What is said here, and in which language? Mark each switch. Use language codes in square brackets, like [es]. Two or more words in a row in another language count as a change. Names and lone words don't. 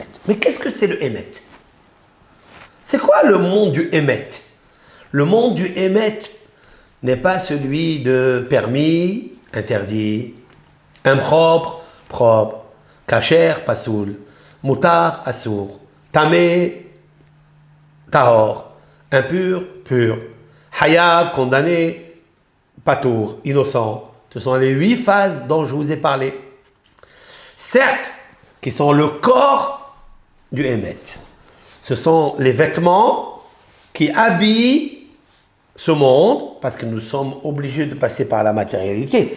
[fr] Mais qu'est-ce que c'est le Emet? C'est quoi le monde du Emet? Le monde du Emet n'est pas celui de permis, interdit, impropre, propre, [he] כשר, פסול, מותר, אסור, טמא, טהור, [fr] impur, pur, hayav, condamné, patour, innocent. Ce sont les 8 phases dont je vous ai parlé. Certes, qui sont le corps du Emet. Ce sont les vêtements qui habillent ce monde, parce que nous sommes obligés de passer par la matérialité.